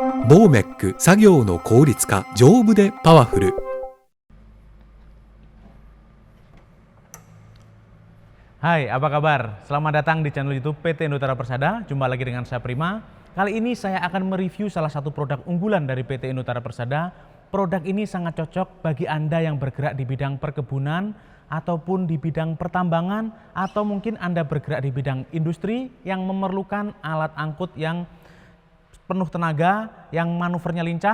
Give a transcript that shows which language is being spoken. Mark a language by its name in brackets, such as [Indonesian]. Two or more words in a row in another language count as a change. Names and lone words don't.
[Japanese] ボーメック作業の効率化、丈夫でパワフル。 [Indonesian] Hai, apa kabar? Selamat datang di channel YouTube PT Indotara Persada. Jumpa lagi dengan saya Prima. Kali ini saya akan mereview salah satu produk unggulan dari PT Indotara Persada. Produk ini sangat cocok bagi Anda yang bergerak di bidang perkebunan ataupun di bidang pertambangan, atau mungkin Anda bergerak di bidang industri yang memerlukan alat angkut yang penuh tenaga, yang manuvernya lincah.